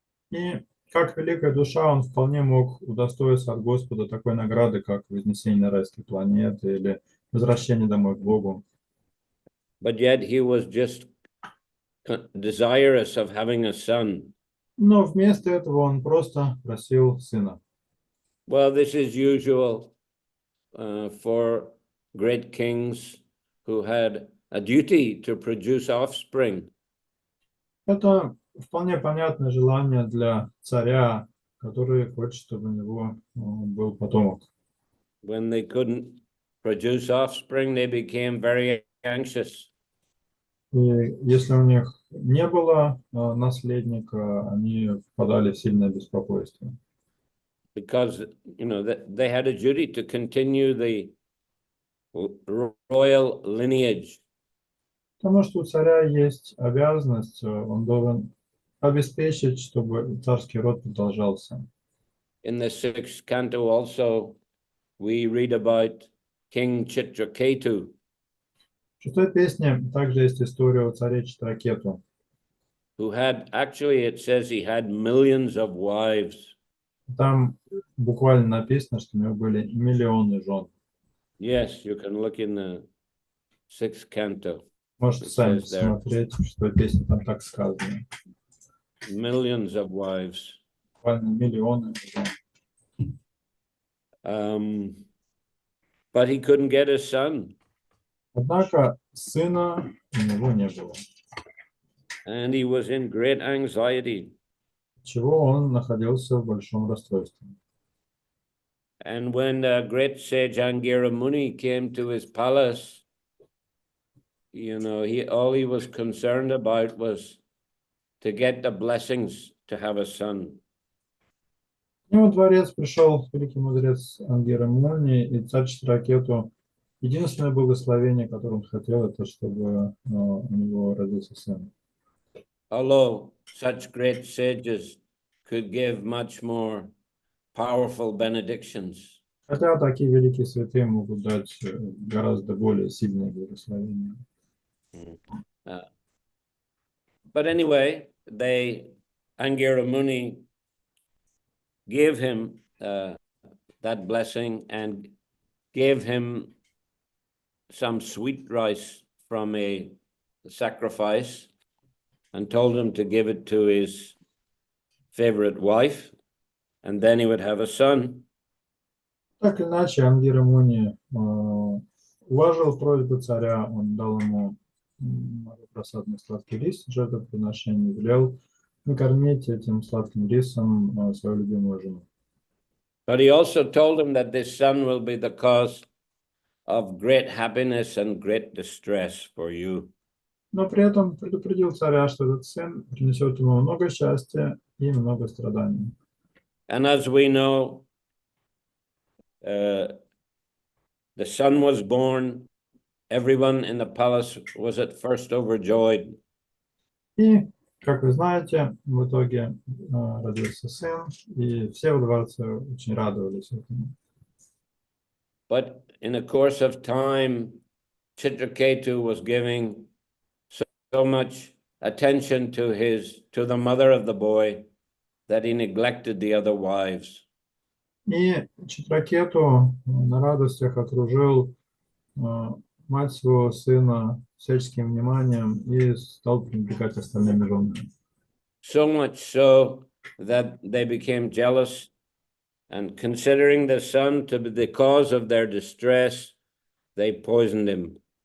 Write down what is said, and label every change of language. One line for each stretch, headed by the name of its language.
Russian: И как великая душа, он вполне мог удостоиться от Господа такой награды, как вознесение на райские планеты или возвращение домой к Богу.
English: But yet he was just desirous of having a son.
Russian: Но вместо этого он просто просил сына.
English: Well, this is usual for great kings who had a duty to produce offspring.
Russian: Это вполне понятное желание для царя, который хочет, чтобы у него был потомок.
English: When they couldn't produce offspring, they became very anxious.
Russian: И если у них не было наследника, они впадали в сильное беспокойство.
English: Because, they had a duty to continue the royal lineage.
Russian: Потому что у царя есть обязанность, он должен обеспечить, чтобы царский род продолжался.
English: In the 6th canto also, we read about King Chitraketu.
Russian: В 6-й песне также есть история о царе Читракету.
English: who had, actually it says he had millions of wives.
Russian: Там буквально написано, что у него были миллионы жен.
English: Yes, you can look in the 6th canto.
Russian: Можете
English: It
Russian: сами
English: says there,
Russian: посмотреть, что песня там так сказано.
English: millions of wives.
Russian: Буквально миллионы жен.
English: But he couldn't get a son.
Russian: Однако сына у него не было.
English: And he was in great anxiety.
Russian: Чего он находился в большом расстройстве.
English: And when the great sage Angira Muni came to his palace, you know, all he was concerned about was to get the blessings to have a son.
Russian: К нему дворец пришел великий мудрец Ангира Муни, и царь Читракету, единственное благословение, которое он хотел, это чтобы у него родился сын.
English: Although such great sages could give much more powerful benedictions.
Russian: Хотя такие великие святые могут дать гораздо более сильные благословения.
English: But anyway, Angira Muni gave him that blessing and gave him some sweet rice from a sacrifice and told him to give it to his favorite wife, and then he would have a son.
Russian: Так или иначе, Ангира Муни уважил просьбу царя, он дал ему просадный сладкий рис, жертвоприношение, велел накормить этим сладким рисом свою любимую жену.
English: But he also told him that this son will be the cause of great happiness and great distress for you.
Russian: Но при этом предупредил царя, что этот сын принесет ему много счастья и много страданий.
English: And as we know, the son was born. Everyone in the palace was at first overjoyed.
Russian: И, как вы знаете, в итоге родился сын, и все во дворце очень радовались этому.
English: But in the course of time, Chitraketu was giving so much attention to the mother of the boy that he neglected the other wives.
Russian: И Читракету на радостях окружил мать своего сына всяческим вниманием и стал пренебрегать остальными женами.
English: So much so that they became jealous, and considering the son to be the cause of their distress, they poisoned him.